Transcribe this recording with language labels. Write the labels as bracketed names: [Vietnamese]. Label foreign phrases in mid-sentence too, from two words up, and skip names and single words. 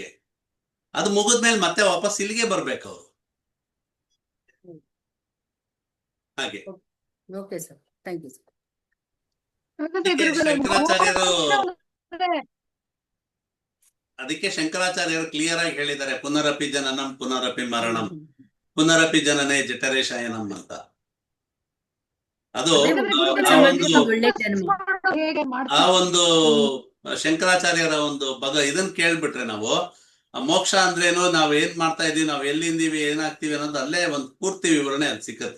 [Kannada] ಅದು ಮುಗಿದ್ಮೇಲೆ ಮತ್ತೆ ವಾಪಸ್ ಇಲ್ಲಿಗೆ ಬರ್ಬೇಕು ಅವರು. ಹಾಗೆ [English] okay sir, thank you sir. [Kannada] ಅದಕ್ಕೆ ಶಂಕರಾಚಾರ್ಯರು ಕ್ಲಿಯರ್ ಆಗಿ ಹೇಳಿದ್ದಾರೆ, [Sanskrit] ಪುನರಪಿ ಜನನಂ ಪುನರಪಿ ಮರಣಂ ಪುನರಪಿ ಜನನೇ ಜಠರೇ ಶಯನಂ ಅಂತ. [Kannada] ಅದು ಆ ಒಂದು ಶಂಕರಾಚಾರ್ಯರ ಒಂದು ಇದನ್ನ ಕೇಳ್ಬಿಟ್ರೆ ನಾವು ಮೋಕ್ಷ ಅಂದ್ರೇನು, ನಾವ್ ಏನ್ ಮಾಡ್ತಾ ಇದೀವಿ, ನಾವ್ ಎಲ್ಲಿಂದೀವಿ, ಏನಾಗ್ತೀವಿ ಅನ್ನೋದು ಅಲ್ಲೇ ಒಂದು ಪೂರ್ತಿ ವಿವರಣೆ ಅಲ್ಲಿ ಸಿಕ್ಕತ್ತೆ.